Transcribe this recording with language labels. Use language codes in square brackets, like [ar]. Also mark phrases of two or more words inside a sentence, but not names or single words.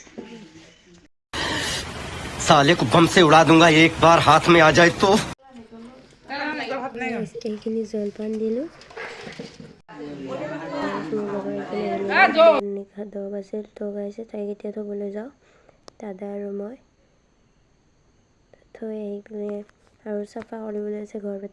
[hi] साले को बम से उड़ा दूंगा एक बार हाथ में आ जाए तो। [as] এইখিনি জলপান দিলোঁ 10 আছিল তো গাইছে তাইক এতিয়া থ'বলৈ যাওঁ দাদা আৰু মই থৈ আহি পিনে আৰু চাফা কৰিবলৈ আছে ঘৰ পাতি।